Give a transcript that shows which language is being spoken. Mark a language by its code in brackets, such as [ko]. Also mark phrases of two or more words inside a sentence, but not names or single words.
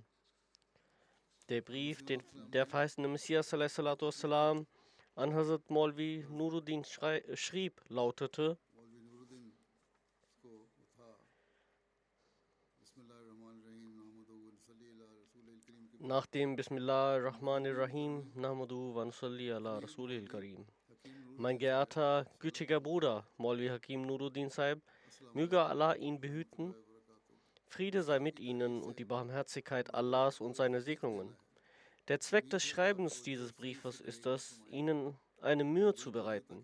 [de] Der Brief, den der verheißene Messias ﷺ an Hazrat Maulvi Nuruddin schrieb, lautete: Nach dem [ar] بسم الله الرحمن الرحيم نحمده ونصلي على رسوله الكريم. [de] Mein geehrter, gütiger Bruder, Maulvi Hakim Nuruddin Sahib, möge Allah ihn behüten, Friede sei mit ihnen und die Barmherzigkeit Allahs und seine Segnungen. Der Zweck des Schreibens dieses Briefes ist es, Ihnen eine Mühe zu bereiten.